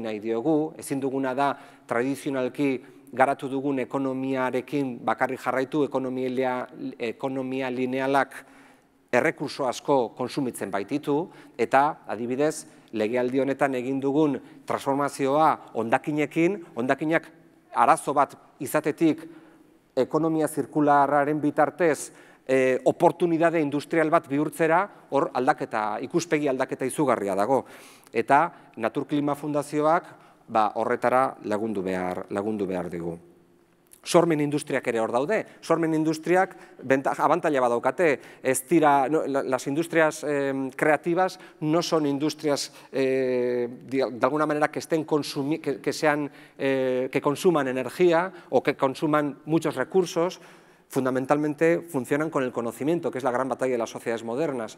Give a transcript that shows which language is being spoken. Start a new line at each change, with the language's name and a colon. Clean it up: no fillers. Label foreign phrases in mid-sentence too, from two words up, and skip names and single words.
Basque: nahi diogu, ezin duguna da tradizionalki garatu dugun ekonomiarekin bakarrik jarraitu, ekonomia linealak errekurso asko konsumitzen baititu, eta adibidez, legealdi honetan egin dugun transformazioa hondakinekin, hondakinak arazo bat izatetik ekonomia zirkularraren bitartez oportunidade industrial bat bihurtzera, hor aldaketa, ikuspegi aldaketa izugarria dago. Eta Naturklima Fundazioak horretara lagundu behar digu. Sormen industriak ere hor daude. Sormen industriak abantaila badaukate. Ez dira,
Spanish: las industrias creativas no son industrias de alguna manera que consuman energía o que consuman muchos recursos. Fundamentalmente funcionan con el conocimiento, que es la gran batalla de las sociedades modernas.